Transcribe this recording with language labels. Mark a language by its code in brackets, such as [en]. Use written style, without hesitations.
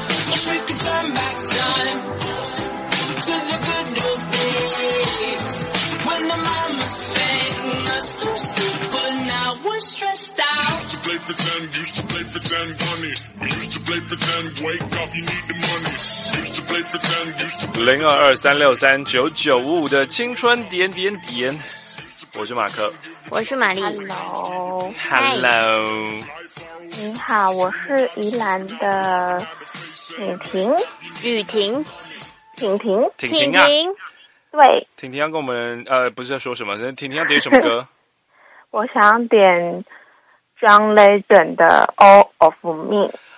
[en] Wish we could turn back time to the good old days when the mama sang us to sleep, but now we're stressed out. Used to play pretend, used to play pretend, bunny. We used to play pretend, wake up, you need the money. [zh] 02-236-3995的青春点点点，我是马克，我是玛丽。 [en] Hello，Hello， Hello. [zh] 你好，我是宜兰的婷婷，对，婷婷要跟我们不是在说什么，婷婷要点什么歌？我想点 John Legend 的《All of Me》。